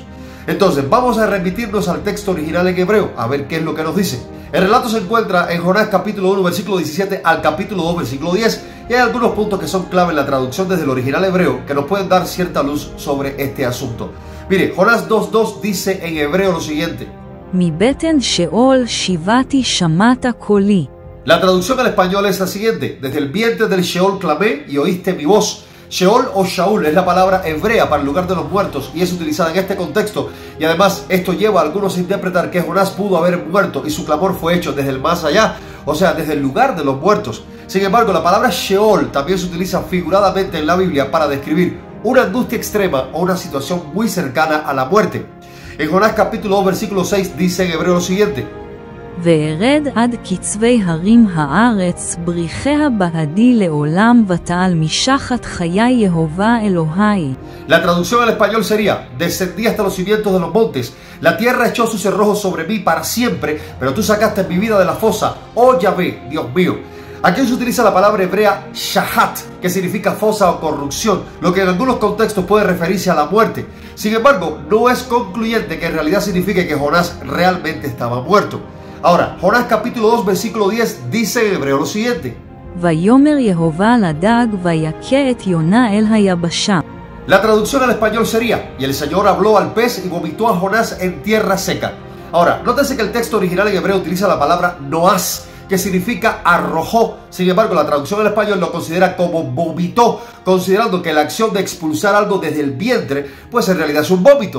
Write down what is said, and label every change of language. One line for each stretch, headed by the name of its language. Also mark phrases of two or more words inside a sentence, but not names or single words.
Spanish: Entonces, vamos a remitirnos al texto original en hebreo a ver qué es lo que nos dice. El relato se encuentra en Jonás capítulo 1 versículo 17 al capítulo 2 versículo 10 y hay algunos puntos que son clave en la traducción desde el original hebreo que nos pueden dar cierta luz sobre este asunto. Mire, Jonás 2.2 dice en hebreo lo siguiente:
Hebrew: מבטן שאול שיבתי שמעת קולי.
Spanish: La traducción al español es la siguiente: desde el vientre del Sheol clamé y oíste mi voz. Sheol o Shaul es la palabra hebrea para el lugar de los muertos y es utilizada en este contexto, y además esto lleva a algunos a interpretar que Jonás pudo haber muerto y su clamor fue hecho desde el más allá, o sea, desde el lugar de los muertos. Sin embargo, la palabra Sheol también se utiliza figuradamente en la Biblia para describir una angustia extrema o una situación muy cercana a la muerte. En Jonás capítulo 2 versículo 6 dice en hebreo lo siguiente:
Hebrew: וארד עד קצווי הרים הארץ, בריחיה בעדי לעולם ותעל משחת חיי יהובה אלוהי.
Spanish: La traducción al español sería: descendí hasta los cimientos de los montes, la tierra echó sus cerrojos sobre mí para siempre, pero tú sacaste mi vida de la fosa, oh Yahvé, Dios mío. Aquí se utiliza la palabra hebrea shahat, que significa fosa o corrupción, lo que en algunos contextos puede referirse a la muerte. Sin embargo, no es concluyente que en realidad signifique que Jonás realmente estaba muerto. Ahora, Jonás capítulo 2 versículo 10 dice en hebreo lo siguiente:
Hebrew: ויאמר יהובה לדג ויכה את יונה אל היבשה.
Spanish: La traducción al español sería: y el Señor habló al pez y vomitó a Jonás en tierra seca. Ahora, nótese que el texto original en hebreo utiliza la palabra noás, que significa arrojó. Sin embargo, la traducción al español lo considera como vomitó, considerando que la acción de expulsar algo desde el vientre, pues en realidad es un vómito.